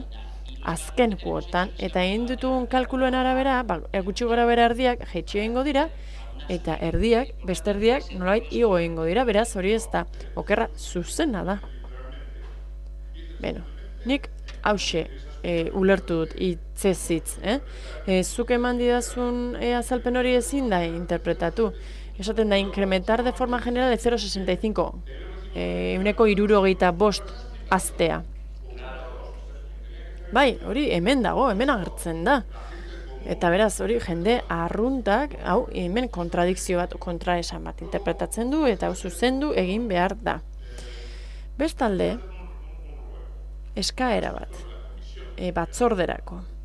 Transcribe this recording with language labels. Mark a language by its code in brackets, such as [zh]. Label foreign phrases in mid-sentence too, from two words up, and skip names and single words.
[eu] Azken kuotan, eta egin ditugun kalkuluen arabera, gutxi gora bera erdiak jeitsi egingo dira, eta beste erdiak nolabait igo egingo dira, beraz hori ez da, okerra zuzena da. Nik hause ulertu dut hitzez. Zuk eman didazun azalpen hori ezin da interpretatu. Esaten da, [es] incrementar de forma general de 0,65. [eu] 0,75 aztea. Bai, hori hemen dago, hemen agertzen da. Eta beraz, hori jende arruntak, hau, hemen kontradikzio bat, kontraesan bat interpretatzen du, eta hau zuzendu egin behar da. Bestalde, eskaera bat, batzorderako.